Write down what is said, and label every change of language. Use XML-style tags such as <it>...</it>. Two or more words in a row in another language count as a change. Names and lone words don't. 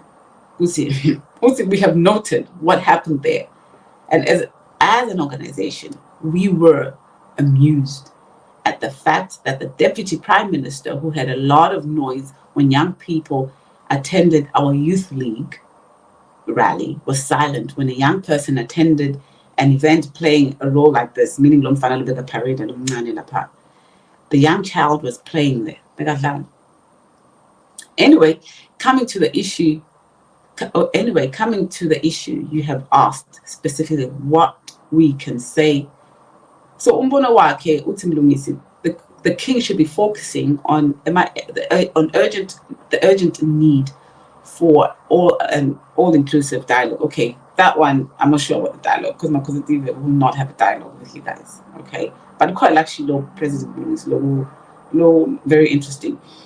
<en>We have noted what happened there, and as an organization, we were amused at the fact that the deputy prime minister, who had a lot of noise when young people attended our youth league rally, was silent when a young person attended an event playing a role like this, meaning the parade and the young child was playing there. Anyway, coming to the issue, you have asked specifically what we can say.</en> <zu>So umbono wakhe uthi Mlungisi,</zu> <en>the king should be focusing on the urgent need for all-inclusive dialogue. Okay, that one I'm not sure about the dialogue because Makhosadive will not have a dialogue with you guys. Okay, but quite actually, no President Mlungisi, no, very interesting.</en>